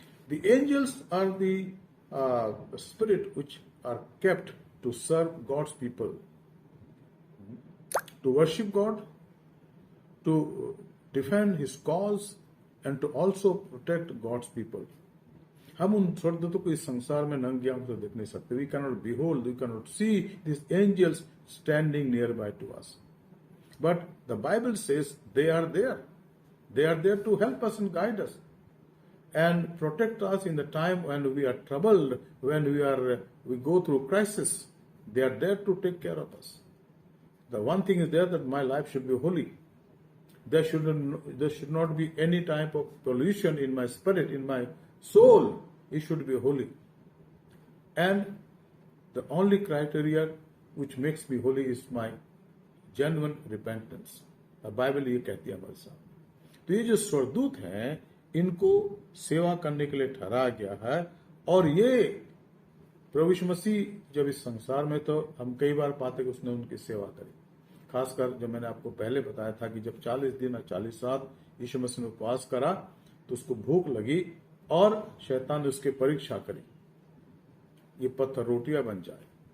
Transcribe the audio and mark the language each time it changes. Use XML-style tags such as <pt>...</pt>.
<en>The angels are the spirit which are kept to serve God's people, to worship God, to defend his cause and to also protect God's people.</en> <hi>हम उन स्वर्गदूतों को इस संसार में नंगी आंखों से देख नहीं सकते।</hi> <en>We can not behold, we can not see this angels standing near by to us, but the Bible says they are there. They are there to help us and guide us and protect us in the time when we are troubled, when we go through crisis. They are there to take care of us. The one thing is there that my life should be holy. There should not be any type of pollution in my spirit, in my soul. It should be holy. And the only criteria which makes me holy is my genuine repentance.</en> <hi>The Bible ये कहती है हमारे साथ। तो ये जो स्वर्गदूत हैं इनको सेवा करने के लिए ठहराया गया है। और ये प्रभु यीशु मसीह जब इस संसार में, तो हम कई बार पाते कि उसने उनकी सेवा करी। खासकर जब मैंने आपको पहले बताया था कि जब 40 दिन और 40 रात यीशु मसीह ने उपवास करा तो उसको भूख लगी और शैतान ने उसकी परीक्षा करी, ये पत्थर रोटियां बन जाए।</hi>